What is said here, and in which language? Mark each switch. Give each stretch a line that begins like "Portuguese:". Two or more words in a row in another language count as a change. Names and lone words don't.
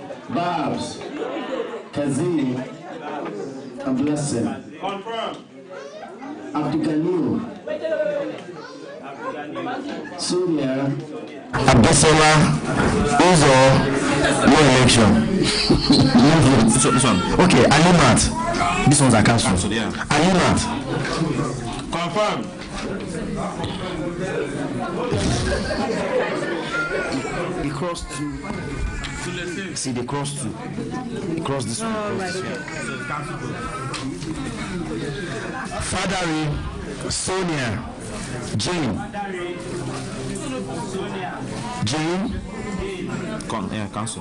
English: Babs, Kazim, and Blessing. Confirm. Abduganu, Sonia, Abisola, Uzo, no election. This one. Okay, Alimat. These ones are cancelled. Yeah. Alimat. Confirm. They crossed two. See, they crossed two. They crossed this one. Fadari, Sonia, Jane, cancel.